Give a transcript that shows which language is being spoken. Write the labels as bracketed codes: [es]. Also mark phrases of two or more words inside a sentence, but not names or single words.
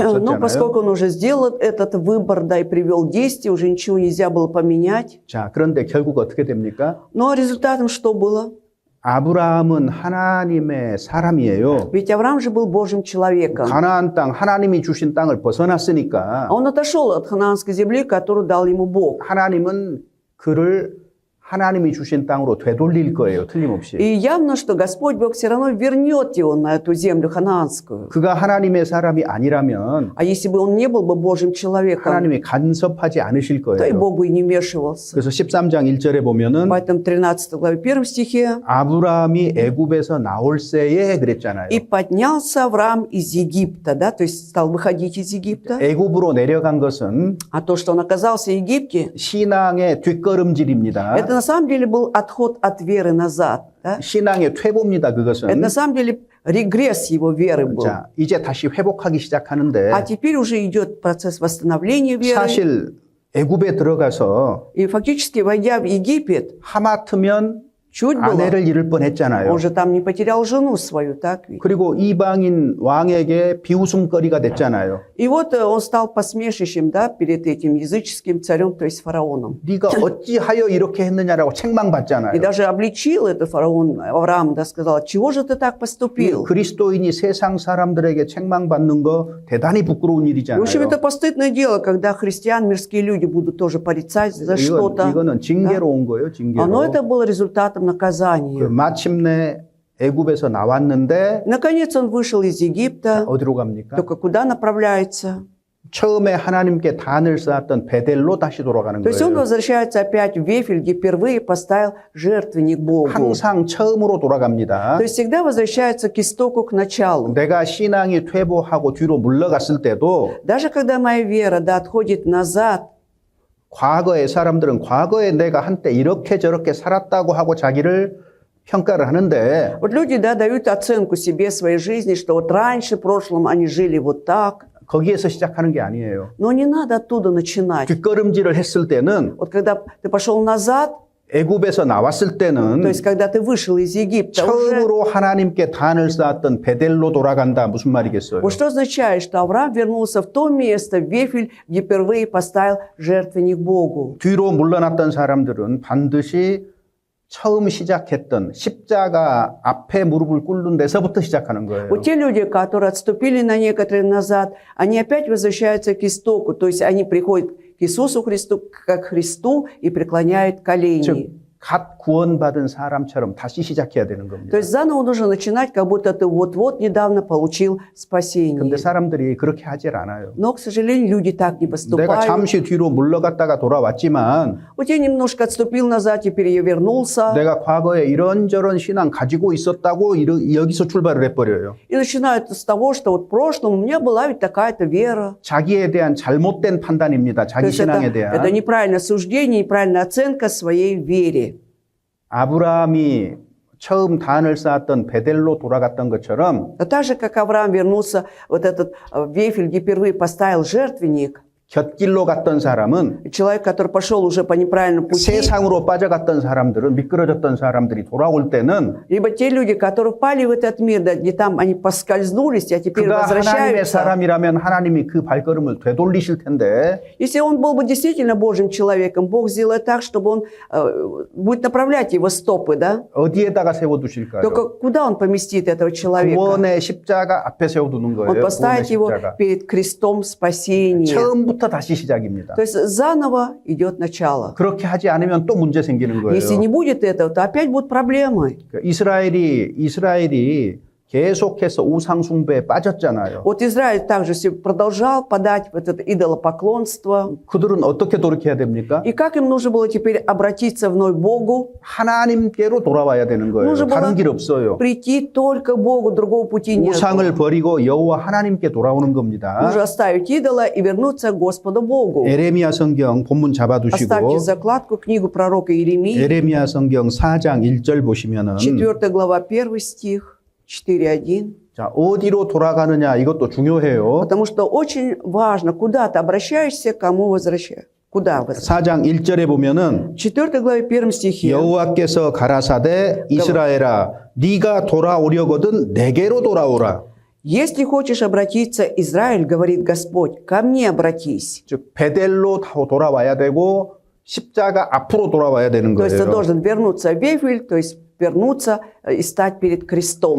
[ru] Но [ko] 없었잖아요. [ru] поскольку он уже сделал этот выбор, да, и привел действие, уже ничего нельзя было поменять. [ko] 자, 그런데 결국 어떻게 됩니까? [ru] Но результатом что было? [ko] 아브라함은 하나님의 사람이에요. [ru] Ведь Авраам же был Божьим человеком. [ko] 가나안 땅, 하나님이 주신 땅을 벗어났으니까 [ru] А он отошел от ханаанской земли, которую дал ему Бог. [ko] 하나님은 그를 하나님이 주신 땅으로 되돌릴 거예요. 틀림없이. [ru] И явно, что Господь Бог все равно вернет его на эту землю ханаанскую. [ko] 그가 하나님의 사람이 아니라면 [ru] А если бы он не был бы Божьим человеком, [ko] 하나님이 간섭하지 않으실 [ru] то и [ko] 거예요. [ru] Бог бы и не вмешивался. [ko] 그래서 13장 1절에 보면은 [ru] Поэтому в 13 главе 1 стихе [ko] 아브라함이 애굽에서 나올 새에 그랬잖아요. [ru] «И поднялся Авраам из Египта», да, то есть стал выходить из Египта. [ko] 애굽으로 내려간 것은 [ru] А то, что он оказался в Египте, [ko] 신앙의 뒷걸음질입니다. [ru] это на самом деле был отход от веры назад. Да? [ko] 신앙의 퇴보입니다. [ru] Это [ko] 그것은. [ru] на самом деле регресс его веры был. [ko] 자, 이제 다시 회복하기 시작하는데 [ru] А теперь уже идет процесс восстановления веры. [ko] 사실 애굽에 들어가서 [ru] И фактически, войдя в Египет, [ko] 하마터면 [ru] чуть было, [ko] 아내를 잃을 뻔했잖아요. [ru] он же там не потерял жену свою, так ведь? [ko] 그리고 이방인 왕에게 비웃음거리가 됐잖아요. [ru] И вот он стал посмешищем, да, перед этим языческим царем, то есть фараоном. [ko] 네가 어찌하여 이렇게 했느냐라고 책망받잖아요. [ru] И даже обличил этот фараон Авраам, да, сказал, чего же ты так поступил? [ko] 그리스도인이 세상 사람들에게 책망받는 거 대단히 부끄러운 [ru] В [ko] 일이잖아요. [ru] общем, это постыдное дело, когда христиан, мирские люди будут тоже порицать за что-то. [ko] 이거는 징계로 온 거예요. 징계로. [ru] Но это было результатом [ko] 그 [ru] наказания. [ko] 마침내 애굽에서 나왔는데 [ru] Наконец он вышел из Египта. [ko] 어디로 갑니까? [ru] Только куда направляется? [ko] 처음에 하나님께 단을 쌓았던 베델로 다시 돌아가는 [ru] То есть он [ko] 거예요. [ru] возвращается опять в Вефель, где впервые поставил жертвенник Богу. [ko] 항상 처음으로 돌아갑니다. [ru] То есть всегда возвращается к истоку, к началу. [ko] 내가 신앙이 퇴보하고 뒤로 물러갔을 때도 [ru] Даже когда моя вера, да, отходит назад, [ko] 과거의 사람들은 과거에 내가 한때 이렇게 저렇게 살았다고 하고 자기를 평가를 하는데 [ru] вот люди, да, дают оценку себе, своей жизни, что вот раньше, в прошлом они жили вот так. [ko] 거기에서 시작하는 게 아니에요. [ru] Но не надо оттуда начинать. [ko] 뒷걸음질을 했을 때는 [ru] Вот когда ты пошел назад, [ko] 애굽에서 나왔을 [ru] то [ko] 때는 [ru] есть когда ты вышел из Египта, уже... [ko] 처음으로 하나님께 단을 쌓았던 베델로 돌아간다. 무슨 말이겠어요? [ru] Вот что означает, что Авраам вернулся в то место, в Вефель, где впервые поставил жертвенник Богу. [ko] 뒤로 물러났던 사람들은 반드시 처음 시작했던 십자가 앞에 무릎을 꿇는 데서부터 시작하는 거예요. [ru] Вот те люди, которые отступили на некоторые назад, они опять возвращаются к истоку, то есть они приходят к Иисусу Христу, как к Христу, и преклоняют колени. [ko] 즉, 갓 구원받은 사람처럼 다시 시작해야 되는 겁니다. [ru] То есть заново нужно начинать, как будто ты вот-вот недавно получил спасение. [ko] 근데 사람들이 그렇게 하질 않아요. [ru] Но, к сожалению, люди так не [ko] 내가 [ru] поступают. [ko] 잠시 뒤로 물러갔다가 돌아왔지만 [ru] Вот я немножко отступил назад, теперь я вернулся. [ko] 내가 과거에 이런저런 신앙 가지고 있었다고 여기서 출발을 해버려요. [ru] И начинают с того, что вот в прошлом у меня была ведь такая-то вера. [ko] 자기에 대한 잘못된 판단입니다. [ru] То [ko] 자기 [ru] есть [ko] 신앙에 [ru] это [ko] 대한. [ru] неправильное суждение, неправильная оценка своей вере. [ko] 아브라함이 처음 단을 쌓았던 베델로 돌아갔던 것처럼 [ru] Но так же, как Авраам вернулся, вот этот Вефель, где впервые поставил жертвенник, [ko] 곁길로 갔던 사람은 [ru] Человек, который пошел уже по неправильному пути, [ko] 세상으로 빠져갔던 사람들은 미끄러졌던 사람들이 돌아올 때는 [ru] либо те люди, которые впали в этот мир, да, где там они поскользнулись, а теперь [ko] 그가 하나님의 [ru] возвращаются. [ko] 사람이라면 하나님이 그 발걸음을 되돌리실 텐데 [ru] Если он был бы действительно Божьим человеком, Бог сделает так, чтобы он будет направлять его стопы, да? [ko] 어디에다가 세워두실까요? [ru] Только куда он поместит этого человека? [ko] 구원의 십자가 앞에 세워두는 [ru] Он [ko] 거예요. 구원의 [ru] поставит его [ko] 십자가. [ru] перед крестом спасения. [ko] 처음부터 다시 시작입니다. [ru] То есть заново идет начало. [ko] 그렇게 하지 않으면 또 문제 생기는 거예요. [ru] Если не будет этого, то опять будут проблемы. [ko] 이스라엘이 계속해서 우상 숭배에 빠졌잖아요. [ru] Вот Израиль также продолжал подать вот это идолопоклонство. [ko] 그들은 어떻게 돌이켜야 됩니까? [ru] И как им нужно было теперь обратиться вновь к Богу? [ko] 하나님께로 돌아와야 되는 거예요. [ru] нужно [ko] 다른 [ru] было [ko] 길 없어요. [ru] прийти только к Богу, другого пути нет. [ko] 우상을 버리고 여호와 하나님께 돌아오는 겁니다. [ru] Нужно оставить идола и вернуться к Господу Богу. [ko] 에레미야 성경 본문 잡아두시고 [ru] Оставьте закладку, книгу пророка Иеремии, [ko] 에레미야 성경 4장 1절 보시면은 [ru] 4 глава, 1 стих, 4:1. [ko] 자, 어디로 돌아가느냐 이것도 중요해요. [ru] Потому что очень важно, куда ты обращаешься, к кому возвращаешься. Куда возвращаешься? [ko] 4장 1절에 보면은 [ru] 4 главе 1 стихе. [ko] 여호와께서 가라사대 이스라엘아 네가 돌아오려거든 내게로 돌아오라. [ru] Если хочешь обратиться, Израиль, говорит Господь, ко мне обратись. [ko] 즉 베델로 돌아와야 되고 십자가 앞으로 돌아와야 되는 [ru] То есть ты [ko] 거예요. [ru] должен вернуться в Вифиль, то есть вернуться и стать перед крестом.